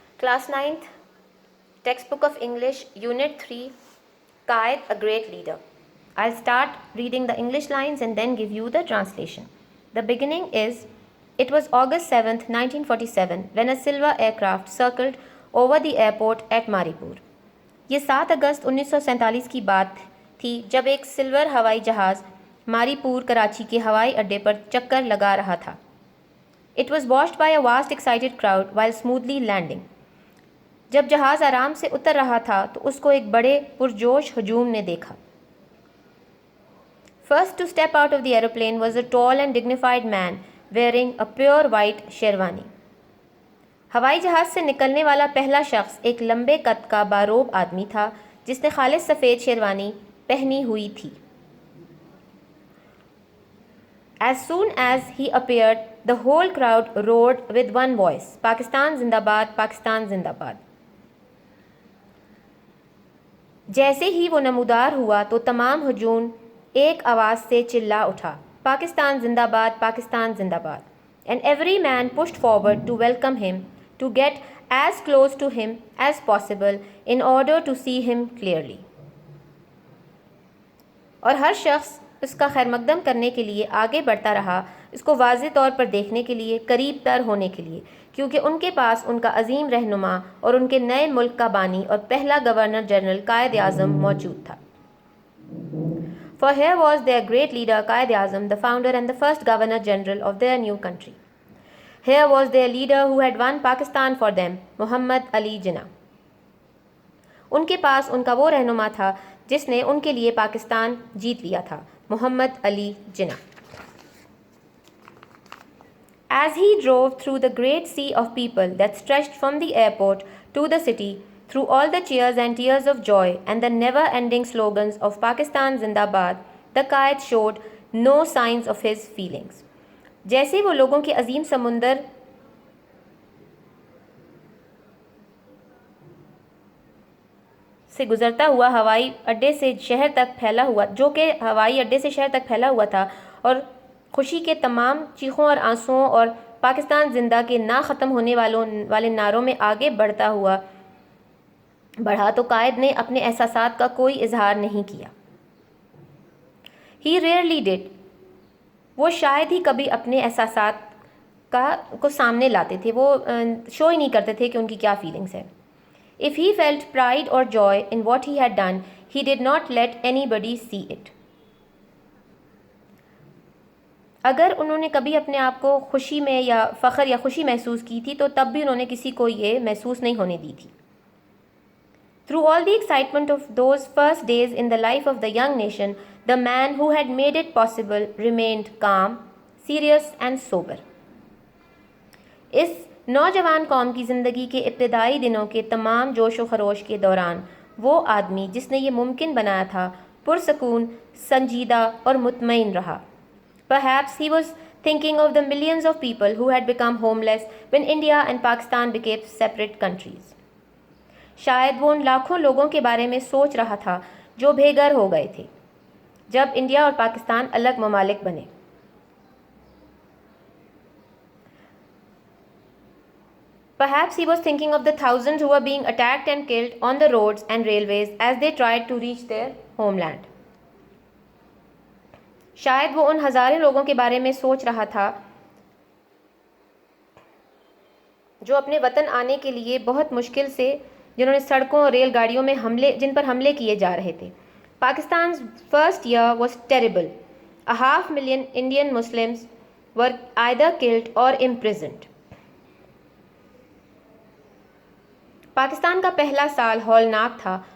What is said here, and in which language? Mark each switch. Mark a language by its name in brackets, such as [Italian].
[English] Class 9th, Textbook of English, Unit 3, Qaid, a Great Leader. I'll start reading the English lines and then give you the translation. The beginning is, it was August 7th, 1947, when a silver aircraft circled over the airport at Maripur. [Urdu] یہ 7 اگست 1947 کی بات تھی جب ایک silver ہوائی جہاز ماریپور کراچی کے ہوائی اڈے پر چکر لگا رہا تھا. [English] It was watched by a vast excited crowd while smoothly landing. [Urdu] جب جہاز آرام سے اتر رہا تھا تو اس کو ایک بڑے پرجوش ہجوم نے دیکھا. [English] First to step out of the aeroplane was a tall and dignified man wearing a pure white sherwani. [Urdu] ہوائی جہاز سے نکلنے والا پہلا شخص ایک لمبے قد کا باروب آدمی تھا جس نے خالص سفید شیروانی پہنی ہوئی تھی. [English] As soon as he appeared, the whole crowd roared with one voice, Pakistan Zindabad, Pakistan Zindabad. [Urdu] جیسے ہی وہ نمودار ہوا تو تمام ہجوم ایک آواز سے چلا اٹھا, پاکستان زندہ باد, پاکستان زندہ باد. [English] And every man pushed forward to welcome him, to get as close to him as possible in order to see him clearly. [Urdu] اور ہر شخص اس کا خیر مقدم کرنے کے لیے آگے بڑھتا رہا, اس کو واضح طور پر دیکھنے کے لیے, قریب تر ہونے کے لیے, کیونکہ ان کے پاس ان کا عظیم رہنما اور ان کے نئے ملک کا بانی اور پہلا گورنر جنرل قائد اعظم موجود تھا. [English] For here was their great leader Qaid Azam, the founder and the first governor general of their new country. Here was their leader who had won Pakistan for them, Muhammad Ali Jinnah. [Urdu] ان کے پاس ان کا وہ رہنما تھا جس نے ان کے لیے پاکستان جیت لیا تھا, محمد Ali Jinnah. [English] As he drove through the great sea of people that stretched from the airport to the city, through all the cheers and tears of joy and the never-ending slogans of Pakistan Zindabad, the Qaid showed no signs of his feelings. [Urdu] جیسے وہ لوگوں کے عظیم سمندر سے گزرتا ہوا ہوائی اڈے سے شہر تک پھیلا ہوا, جو کہ ہوائی اڈے سے شہر تک پھیلا ہوا تھا, اور خوشی کے تمام چیخوں اور آنسوؤں اور پاکستان زندہ کے نہ ختم ہونے والے نعروں میں آگے بڑھا تو قائد نے اپنے احساسات کا کوئی اظہار نہیں کیا. [English] He rarely did. [Urdu] وہ شاید ہی کبھی اپنے احساسات کو سامنے لاتے تھے, وہ شو ہی نہیں کرتے تھے کہ ان کی کیا فیلنگس ہیں. [English] If he felt pride or joy in what he had done, he did not let anybody see it. [Urdu] اگر انہوں نے کبھی اپنے آپ کو خوشی میں یا فخر یا خوشی محسوس کی تھی تو تب بھی انہوں نے کسی کو یہ محسوس نہیں ہونے دی تھی. [English] Through all the excitement of those first days in the life of the young nation, the man who had made it possible remained calm, serious and sober. [Urdu] اس نوجوان قوم کی زندگی کے ابتدائی دنوں کے تمام جوش و خروش کے دوران وہ آدمی جس نے یہ ممکن بنایا تھا پرسکون, سنجیدہ اور مطمئن رہا. [English] Perhaps he was thinking of the millions of people who had become homeless when India and Pakistan became separate countries. [Urdu] شاید وہ ان لاکھوں لوگوں کے بارے میں سوچ رہا تھا جو بے گھر ہو گئے تھے جب انڈیا اور پاکستان الگ ممالک بنے. [English] Perhaps he was thinking of the thousands who were being attacked and killed on the roads and railways as they tried to reach their homeland. [Urdu] شاید وہ ان ہزاروں لوگوں کے بارے میں سوچ رہا تھا جو اپنے وطن آنے کے لیے بہت مشکل سے, جنہوں نے سڑکوں اور ریل گاڑیوں میں جن پر حملے کیے جا رہے تھے. [English] Pakistan's first year was terrible. 500,000 Indian Muslims were either killed or imprisoned. [Urdu] Pakistan کا پہلا سال ہولناک تھا.